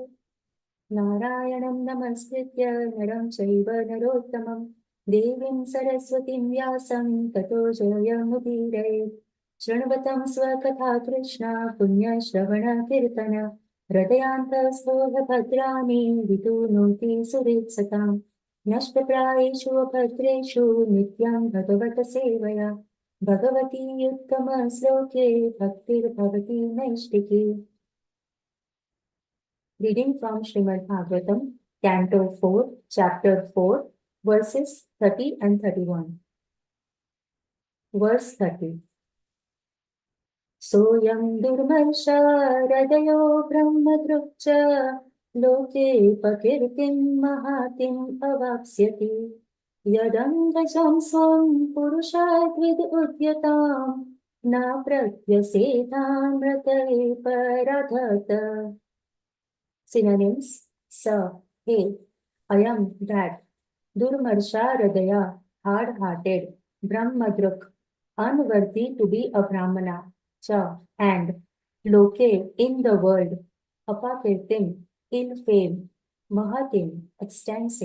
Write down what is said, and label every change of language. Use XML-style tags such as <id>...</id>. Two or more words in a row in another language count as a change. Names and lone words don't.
<sa>नारायणं नमस्कृत्य नरं चैव नरोत्तमम् देवीं सरस्वतीं व्यासं ततो जयमुदीरे शृण्वतां स्वकथा कृष्ण पुण्य श्रवण कीर्तन हृदयान्तस्थो भद्राणि विधुनोति सुहृत्सताम् नष्टप्रायेषु भद्रेषु नित्यं भागवत सेवया भगवति उत्तम श्लोके भक्तिर् भवति नैष्ठिकी.</sa> <en>Reading from Srimad Bhagavatam, Canto 4, Chapter 4, verses 30 and 31. Verse 30.</en> <sa>सोऽयं दुर्मर्ष रदयो ब्रह्मध्रुक्च लोके पकीर्तिं महतीम् अवाप्स्यति यदङ्गजां स्वां पुरुषद्विड् उद्यतां न प्रत्यसेतम् रतये परधत.</sa> <en>Synonyms: Sir, hey, I am that.</en> <sa>दुर्मर्ष हृदय,</sa> <en>hard-hearted. Brahmadruk, unworthy to be a Brahmana. Cha, and. Loke, in the world. Apakirtim, ill fame. Mahatim, extensive.</en>